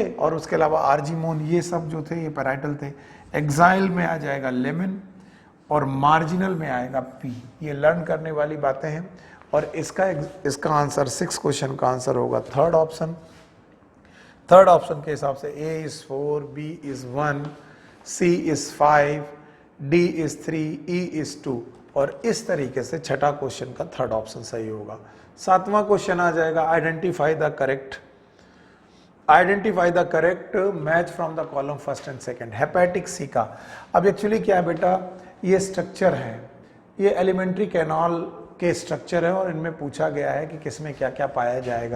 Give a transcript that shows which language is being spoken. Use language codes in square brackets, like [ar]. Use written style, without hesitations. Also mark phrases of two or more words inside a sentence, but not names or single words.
[hi] और उसके अलावा आर्जीमोन ये सब जो थे ये पैराइटल थे। एक्साइल में आ जाएगा लेमन, और मार्जिनल में आएगा पी। ये लर्न करने वाली बातें हैं, और इसका आंसर 6 क्वेश्चन का आंसर होगा [en] third option. third option [hi] के हिसाब से [en] A is 4, B is 1, C is 5, D is 3, E is 2, [hi] और इस तरीके से छठा क्वेश्चन का [en] third option [hi] सही होगा। सातवां क्वेश्चन आ जाएगा [en] identify the correct match from the column first and second. hepatic caeca [hi] का, अब एक्चुअली क्या है बेटा, ये स्ट्रक्चर है, ये [en] alimentary canal [hi] के स्ट्रक्चर है, और इनमें पूछा गया है कि किसमें क्या क्या पाया जाएगा।